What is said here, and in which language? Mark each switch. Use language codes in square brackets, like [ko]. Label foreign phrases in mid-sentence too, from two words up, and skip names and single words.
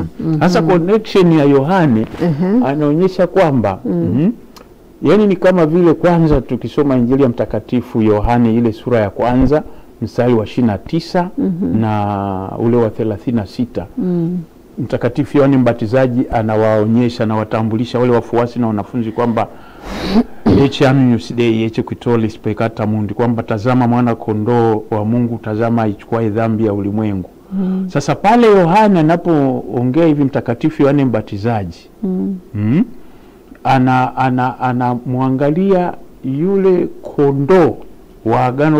[sw] Sasa connection ya Yohane anaonyesha kwamba yani ni kama vile, kwanza tukisoma Injili ya Mtakatifu Yohane ile sura ya kwanza mstari wa 29 na ule wa 36, Mtakatifu Yohane Mbatizaji anawaonyesha na watambulisha wale wafuasi na wanafunzi kwamba [la] eche Agnus Dei eche qui tollis peccata mundi, [sw] kwamba tazama mwana kondoo wa Mungu, tazama aichukua dhambi ya ulimwengu. Sasa pale Yohane anapoongea hivi, Mtakatifu Yohane Mbatizaji anamwangalia yule kondoo wa Agano